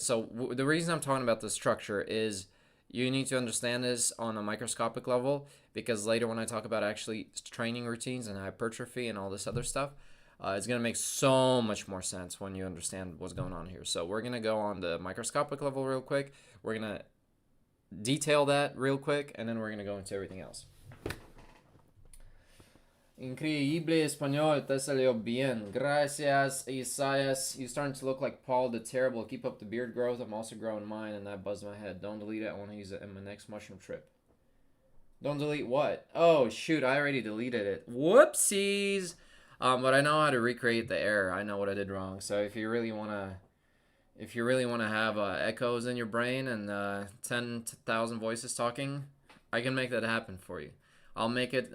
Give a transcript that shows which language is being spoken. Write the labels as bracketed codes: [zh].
[en] So the reason I'm talking about the structure is you need to understand this on a microscopic level, because later when I talk about actually training routines and hypertrophy and all this other stuff, it's going to make so much more sense when you understand what's going on here. So we're going to go on the microscopic level real quick. We're going to detail that real quick, and then we're going to go into everything else. [es] Increíble español, te salió bien. Gracias, Isaias. [en] You're starting to look like Paul the Terrible. Keep up the beard growth. I'm also growing mine, and that buzzed my head. Don't delete it. I want to use it in my next mushroom trip. Don't delete what? Oh, shoot. I already deleted it. Whoopsies. But I know how to recreate the error. I know what I did wrong. So if you really want to have echoes in your brain and 10,000 voices talking, I can make that happen for you. I'll make it.